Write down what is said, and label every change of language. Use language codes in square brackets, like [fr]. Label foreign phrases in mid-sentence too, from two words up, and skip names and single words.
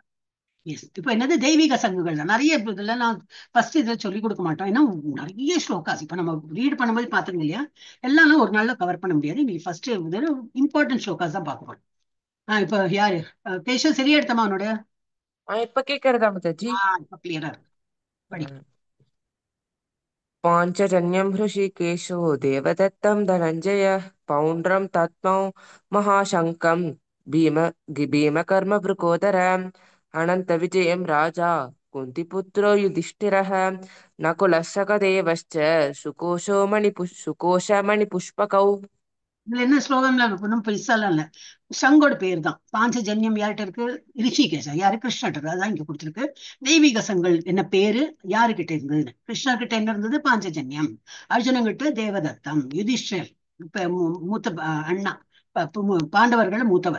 [ta] எஸ், இப்ப என்னது தெய்வீக சங்குகள் தான் நிறைய. இதுல நான் ஃபர்ஸ்ட் இதுல சொல்லிக் கொடுக்க மாட்டோம், ஏன்னா நிறைய ஸ்லோகாஸ் இப்ப நம்ம ரீட் பண்ணும்போது பாத்துங்க இல்லையா, எல்லாம் ஒரு நாள்ல கவர் பண்ண முடியாது. நீங்க ஃபர்ஸ்ட் [en] important slokas [ta] தான் பார்க்க. இப்ப யாரு, கேஷவ் சரியா எடுத்தமா அவனோட? இப்ப கேக்குறதா மாதாஜி? இப்ப கிளியரா இருக்கு, படி. [sa] पाञ्चजन्यं हृषीकेशो देवदत्तं धनञ्जयः पौण्ड्रं तत्मौ महाशङ्कं भीम भीमकर्मवृकोदरम् अनन्तविजयं राजा कुन्तिपुत्रो युधिष्ठिरः नकुलः सहदेवश्च सुकोशमणिपुष्पकौ। [ta] இதுல என்ன ஸ்லோகம்ல ஒன்றும் பெருசாலாம் இல்ல. சங்கோட பேர் தான். பாஞ்சஜன்யம் யார்கிட்ட இருக்கு? ரிஷிகேஷா யாரு? கிருஷ்ணர்ட்ட இருக்கு. அதான் இங்க கொடுத்திருக்கு. தெய்வீக சங்கள் என்ன பேரு யாருகிட்ட இருந்ததுன்னு. கிருஷ்ணர் கிட்ட என்ன இருந்தது? பாஞ்சஜன்யம். அர்ஜுனங்கிட்ட தேவதத்தம். யுதிஷ்டர் இப்ப மூத்த அண்ணா, பாண்டவர்கள் மூத்தவர்.